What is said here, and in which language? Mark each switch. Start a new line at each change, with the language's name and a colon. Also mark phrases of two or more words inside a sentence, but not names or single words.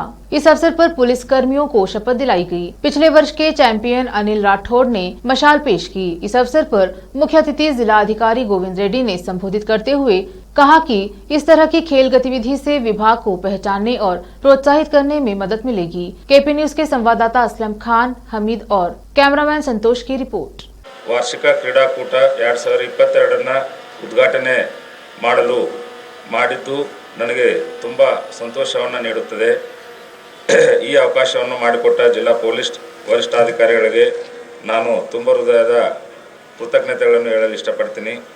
Hindi: इस अवसर पर पुलिस कर्मियों को शपथ दिलाई गई। पिछले वर्ष के चैंपियन अनिल राठौड़ ने मशाल पेश की। इस अवसर पर मुख्य अतिथि जिला अधिकारी गोविंद रेड्डी ने संबोधित करते हुए कहा कि इस तरह की खेल गतिविधि से विभाग को पहचानने और प्रोत्साहित करने में मदद मिलेगी। केपी न्यूज के संवाददाता असलम खान, हमीद और कैमरामैन संतोष की रिपोर्ट।
Kannada: ವಾರ್ಷಿಕ ಕ್ರೀಡಾಕೂಟ 2022 ಉದ್ಘಾಟನೆ ಮಾಡಿದ್ದು ನನಗೆ ತುಂಬ ಸಂತೋಷವನ್ನು ನೀಡುತ್ತದೆ। ಈ ಅವಕಾಶವನ್ನು ಮಾಡಿಕೊಟ್ಟ ಜಿಲ್ಲಾ ಪೊಲೀಸ್ ವರಿಷ್ಠಾಧಿಕಾರಿಗಳಿಗೆ ನಾನು ತುಂಬ ಹೃದಯದ ಕೃತಜ್ಞತೆಗಳನ್ನು ಹೇಳಲು ಇಷ್ಟಪಡ್ತೀನಿ।